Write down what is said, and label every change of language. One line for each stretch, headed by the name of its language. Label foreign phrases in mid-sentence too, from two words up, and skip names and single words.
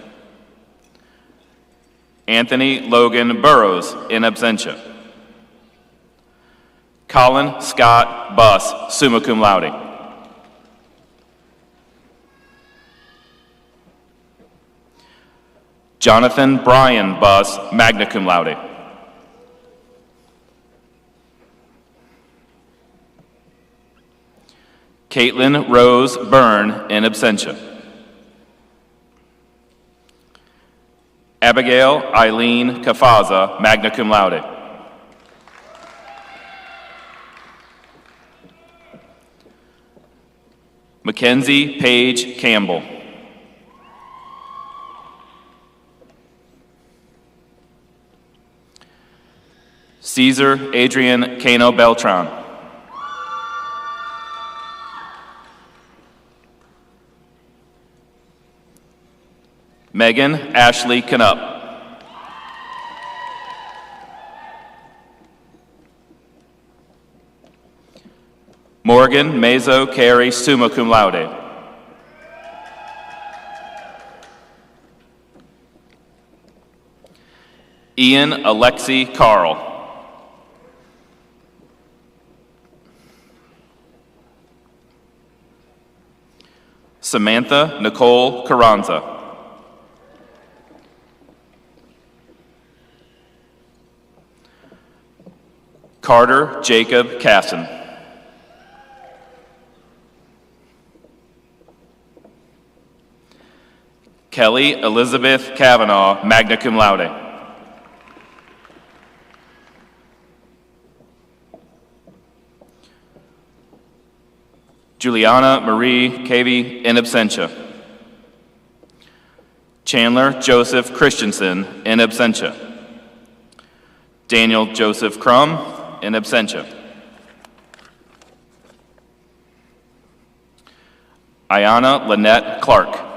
English: Anthony Logan Burrows,
Latin: in absentia.
English: Colin Scott Buss,
Latin: summa cum laude.
English: Jonathan Brian Buss,
Latin: magna cum laude.
English: Caitlin Rose Byrne,
Latin: in absentia.
English: Abigail Eileen Kafaza,
Latin: magna cum laude.
English: Mackenzie Paige Campbell. Caesar Adrian Cano Beltran. Megan Ashley Canup. Morgan Mazo Carey,
Latin: summa cum laude.
English: Ian Alexi Carl. Samantha Nicole Carranza. Carter Jacob Casson. Kelly Elizabeth Kavanaugh,
Latin: magna cum laude.
English: Juliana Marie Cavey,
Latin: in absentia.
English: Chandler Joseph Christensen,
Latin: in absentia.
English: Daniel Joseph Crum,
Latin: in absentia.
English: Ayana Lynette Clark.